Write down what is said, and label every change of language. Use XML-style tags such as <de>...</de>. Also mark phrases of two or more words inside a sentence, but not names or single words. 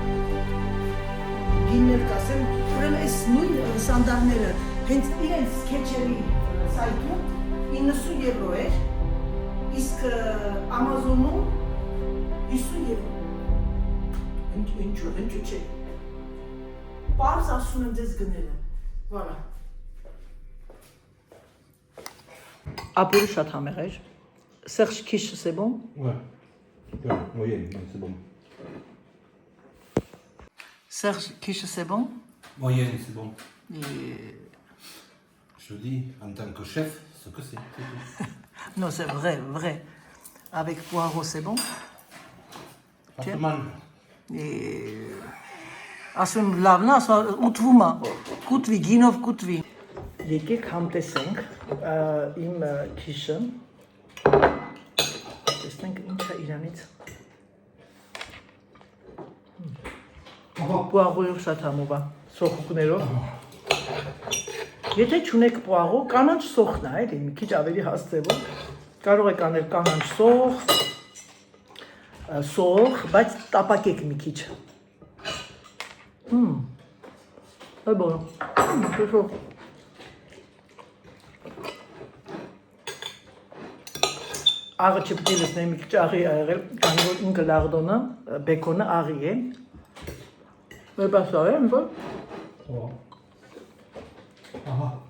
<hy>Գիններ կասեմ, ուրեմն այս նույն սանդալները, հենց իրենց սկեչերի սայթում 90 եվրո էր, իսկ Ամազոնում 50 եվրո։ Ինչու չէ։ Պարզ ասում եմ ձեզ գնելը, վարա։ Ապուրը շատ համեղ էր,</hy> <fr>Serge Quiche, c'est bon? Ouais, moyenne, c'est bon. Serge Quiche, c'est bon? Moyenne, c'est bon. Et... Je dis, en tant que chef, ce que c'est. Non, c'est vrai. Avec poireau, c'est bon? Pas mal. Et...</fr> <hy>Ասում լավն է, ասում ուտվում է, կուտվի, գինով կուտվի։ Եկեք համտեսենք իմ քիշը, տեսնենք ինչ է իրանից։ Պուաղոյով շատ համով է, սոխուկներով։ Եթե չունեք պուաղո, կանանչ սոխն է, էլի, մի քիչ ավելի հասցեվով, կարող եք անել կանանչ սոխ, բայց տապակեք մի քիչ։</hy> <fr>C'est bon. C'est chaud.</fr> <hy>Աղը չպետք է լսնեմ մի քիչ աղի է եղել, քանի որ ինքը լարդոնը, բեկոնը աղի է։ Բայց սա է, որ։ Ահա։</hy>